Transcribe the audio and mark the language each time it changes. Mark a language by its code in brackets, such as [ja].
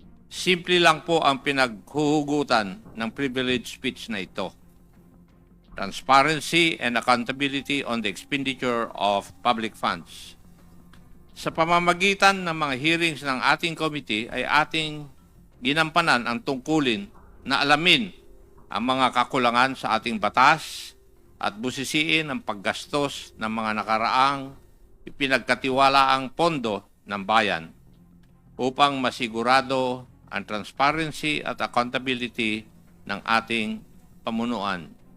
[tl] Simple lang po ang pinaghuhugutan ng privilege speech na ito. [en] Transparency and accountability on the expenditure of public funds. [tl] Sa pamamagitan ng mga hearings ng ating committee ay ating ginampanan ang tungkulin na alamin ang mga kakulangan sa ating batas at busisiin ang paggastos ng mga nakaraang ipinagkatiwalaang pondo ng bayan upang masigurado ang transparency at accountability ng ating pamunuan.